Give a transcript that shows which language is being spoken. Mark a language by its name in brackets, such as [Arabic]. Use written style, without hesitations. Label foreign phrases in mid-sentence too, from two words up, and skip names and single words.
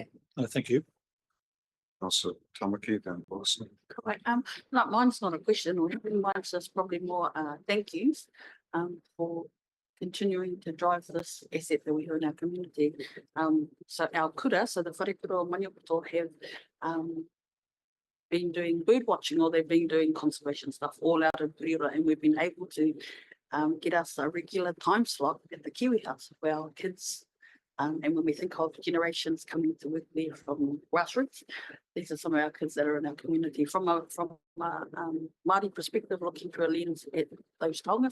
[English] No, thank you. Also, Tamaki, then Wilson. Correct. No, mine's not a question, or mine's just probably more thank yous for continuing to drive this asset that we have in our community. So our kura, so the wharekura o Maniapoto have been doing bird watching, or they've been doing conservation stuff all out of Piriora, and we've been able to get us a regular time slot at the Kiwi House for our kids. And when we think of generations coming to work there from grassroots, these are some of our kids that are in our community from a Māori perspective, looking through a lens at those taonga.